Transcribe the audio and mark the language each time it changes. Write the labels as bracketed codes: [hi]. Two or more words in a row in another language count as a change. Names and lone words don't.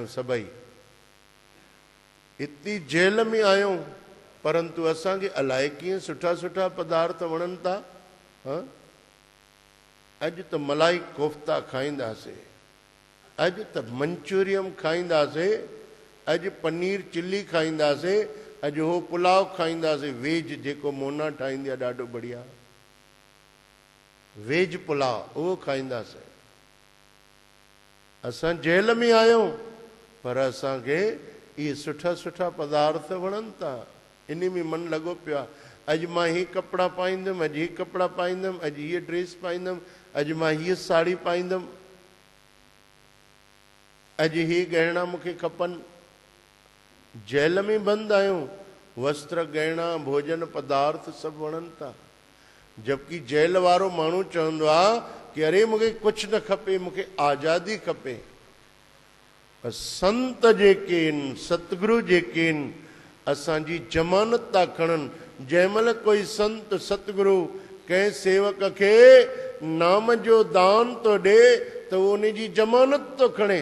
[sd] सभई इतनी जेल में आहियूं, परंतु असांखे अलाए कीअं सुठा सुठा पदार्थ वणनि था। अॼु त मलाई कोफ्ता खाईंदासीं, अॼु त मंचूरियम खाईंदासीं, अॼु पनीर चिली खाईंदासीं, अॼु हो पुलाव खाईंदासीं। वेज जेको मोना ठाहींदी आहे ॾाढो बढ़िया वेज पुलाव, उहो खाईंदासीं। असां जेल में आहियूं पर असांखे इहे सुठा सुठा पदार्थ वणनि था। इन में मन लॻो पियो आहे। अॼु मां हीअ कपिड़ा पाईंदुमि, अॼु हीअ कपिड़ा पाईंदुमि, अॼु हीअ ड्रेस पाईंदुमि, अॼु मां हीअ साड़ी पाईंदुमि, अॼु हीअ गहना मूंखे खपनि। जेल में बंदि आहियूं, वस्त्र गहना भोजन पदार्थ सभु वणनि था। जबकि जेल वारो माण्हू चवंदो आहे कि अरे मूंखे कुझु न खपे, मूंखे आज़ादी खपे। संत जेके आहिनि, सतगुरु जेके आहिनि, असांजी ज़मानत था खणनि। जंहिंमहिल कोई संत सतगुरु कंहिं सेवक खे नाम जो दान थो ॾे त उहो उन जी ज़मानत थो खणे।